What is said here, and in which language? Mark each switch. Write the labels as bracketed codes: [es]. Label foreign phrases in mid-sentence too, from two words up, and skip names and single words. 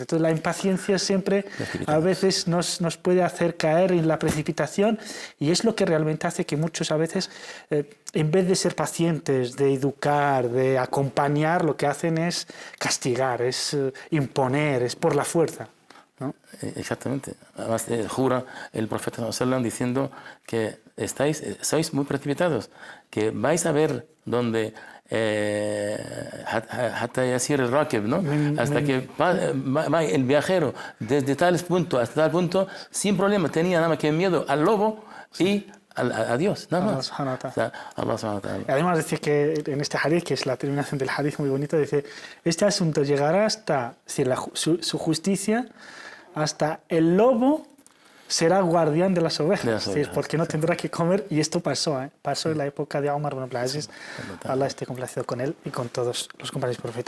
[es] Entonces la impaciencia siempre a veces nos puede hacer caer en la precipitación, y es lo que realmente hace que muchos a veces, en vez de ser pacientes, de educar, de acompañar, lo que hacen es castigar, es imponer, es por la fuerza, ¿no? Exactamente. Además jura el profeta [ar] صلى الله عليه وسلم [es] diciendo que sois muy precipitados, que vais a ver donde hasta [ar] يسير الراكب, [es] ¿no? Hasta que va el viajero desde tal punto hasta tal punto sin problema, tenía nada más que miedo al lobo y a Dios, nada más. [ar] الله سبحانه وتعالى. [es] Además dice que en este hadith, que es la terminación del hadith muy bonito, dice, este asunto llegará hasta su justicia, hasta el lobo será guardián de las ovejas, es decir, porque no tendrá que comer, y esto pasó en la época de Umar ibn Abdul Aziz, Allah esté complacido con él y con todos los compañeros del profeta.